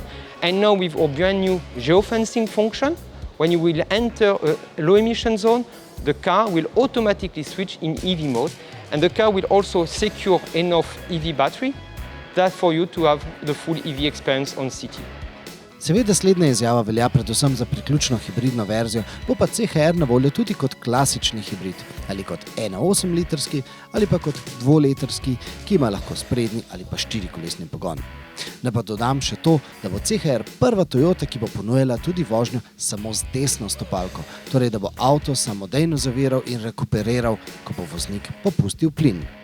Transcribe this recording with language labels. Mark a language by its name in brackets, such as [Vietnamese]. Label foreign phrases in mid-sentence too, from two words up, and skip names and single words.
[English] And now with our brand new geofencing function, when you will enter a low emission zone, the car will automatically switch in EV mode. And the car will also secure enough EV battery that for you to have the full EV experience on city. [Slovenian] Seveda slednja izjava velja predvsem za priključno hibridno verzijo, bo pa CHR na voljo tudi kot klasični hibrid, ali kot 1,8-litrski ali pa kot 2-litrski, ki ima lahko sprednji ali pa 4-kolesni pogon. Da pa dodam še to, da bo CHR prva Toyota, ki bo ponujala tudi vožnjo samo z desno stopalko, torej da bo avto samodejno zaviral in rekuperiral, ko bo voznik popustil plin.